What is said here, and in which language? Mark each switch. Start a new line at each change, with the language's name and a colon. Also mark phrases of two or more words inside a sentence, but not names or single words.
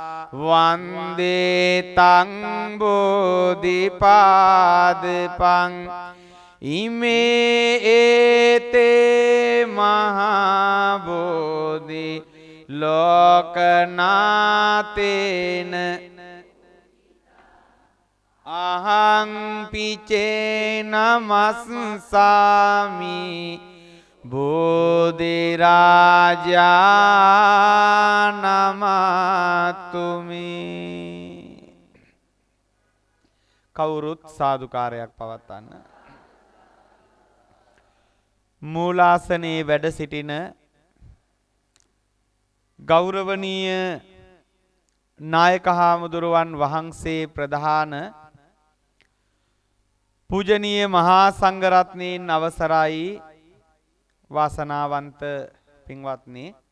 Pali: වන්දේ තං බෝධිපාදපං ඉමේ ඒතේ මහා බෝධි ලෝකනාතේන අහං පිචේ නමස්සාමි බෝධි රාජා නමතුමි.
Sinhala: කවුරුත් සාදුකාරයක් පවත්වන්න. මූලාසනයේ වැඩ සිටින ගෞරවනීය නායක හාමුදුරුවන් වහන්සේ ප්‍රධාන පූජනීය මහා සංඝරත්නයන් අවසරයි වාසනාවන්ත පින්වත්නි,